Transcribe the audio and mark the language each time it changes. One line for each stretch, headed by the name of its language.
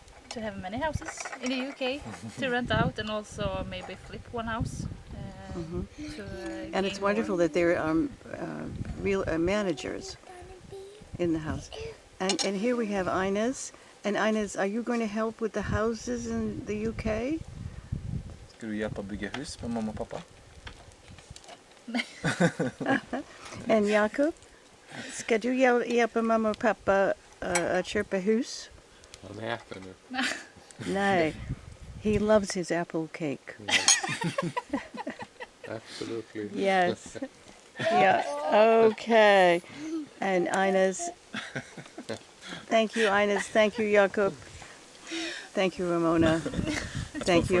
English: To have many houses in the UK to rent out, and also maybe flip one house. To, And it's gain wonderful more. that there are real managers in the house. And here we have Ines. And Ines, are you going to help with the houses in the UK?
Swedish: Ska du hjälpa bygga hus med mamma och pappa?
English: And
Swedish: Jakob, ska du hjälpa mamma och pappa att köpa hus? Han äter nu. Nej,
English: he loves his apple cake. Absolutely. Yes. Yeah, okay. And Ines, thank you, Ines. Thank you, Jakob. Thank you, Ramona. Thank you,